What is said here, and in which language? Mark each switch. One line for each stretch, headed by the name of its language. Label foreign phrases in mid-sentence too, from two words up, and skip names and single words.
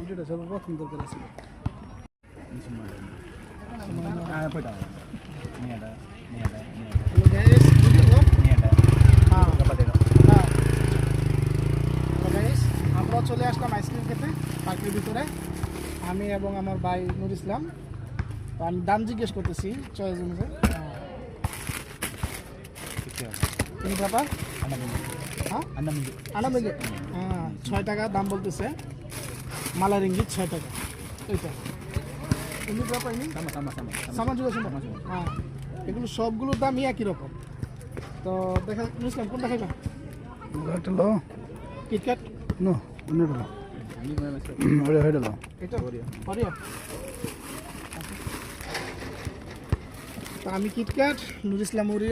Bangla: আমরা চলে আসলাম আইসক্রিম খেতে পার্কের ভিতরে, আমি এবং আমার ভাই নুর ইসলাম। তো আমি দাম জিজ্ঞেস করতেছি চয়েস অনুযায়ী।
Malay: ini berapa?
Bangla: Hah? 6 ringgit. 6 টাকা দাম বলতেছে, মালা রিঙ্গিত 6 টাকা।
Malay: এইটা ini berapa ini? sama juga semua.
Bangla: হ্যাঁ, এগুলো সবগুলোর দামই একই রকম। তো দেখা নিলাম কোনটা খাইবা? এটা লো কিটক্যাট নো অন্যটা লো ওরে হেডা লো এটা ওরিও। তো আমি কিটক্যাট, নুর ইসলাম ওরিও।